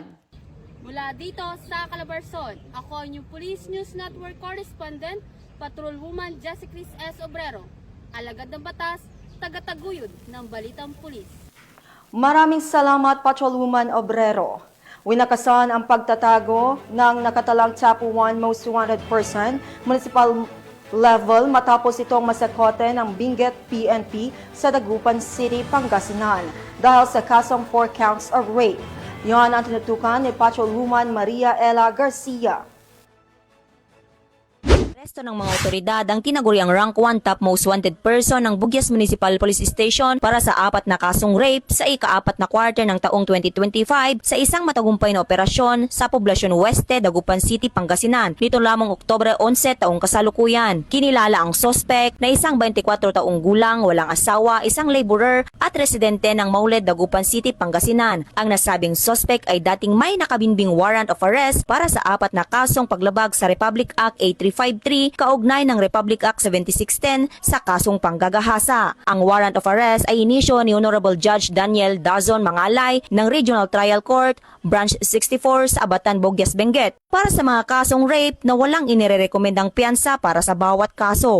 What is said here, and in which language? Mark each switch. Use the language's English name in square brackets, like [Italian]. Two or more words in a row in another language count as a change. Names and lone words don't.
[Filipino] Mula dito sa Calabarzon, ako ang inyong Police News Network Correspondent, Patrolwoman Jessie Chris S. Obrero, alagad ng batas, tagataguyod ng Balitang Pulis. Maraming salamat, Patrolwoman Obrero. Winakasan ang pagtatago ng nakatalang [English] top 1 most wanted person, municipal level [Filipino] matapos itong masakote ng Benguet PNP sa Dagupan City, Pangasinan dahil sa kasong [English] 4 counts of rape. [Filipino] Yan ang tinutukan ni Patrolwoman Maria Ella Garcia. Resto ng mga otoridad ang tinaguriang [English] rank 1 top most wanted person [Filipino] ng Bugyas Municipal Police Station para sa 4 na kasong rape sa ika-4 na quarter ng taong 2025 sa isang matagumpay na operasyon sa Poblacion Oeste, Dagupan City, Pangasinan. Nito lamang Oktubre 11 taong kasalukuyan. Kinilala ang suspect na isang 24 taong gulang, walang asawa, isang laborer at residente ng Mauled, Dagupan City, Pangasinan. Ang nasabing suspect ay dating may nakabinbing [English] warrant of arrest [Filipino] para sa 4 na kasong paglabag sa Republic Act 8353 kaugnay ng Republic Act 7610 sa kasong panggagahasa. Ang [English] warrant of arrest [Filipino] ay inisyo ni Honorable Judge Daniel Dazon Mangalay ng Regional Trial Court, Branch 64 sa Abatan, Bugyas, Benguet para sa mga kasong rape na walang inirerekomendang piyansa para sa bawat kaso.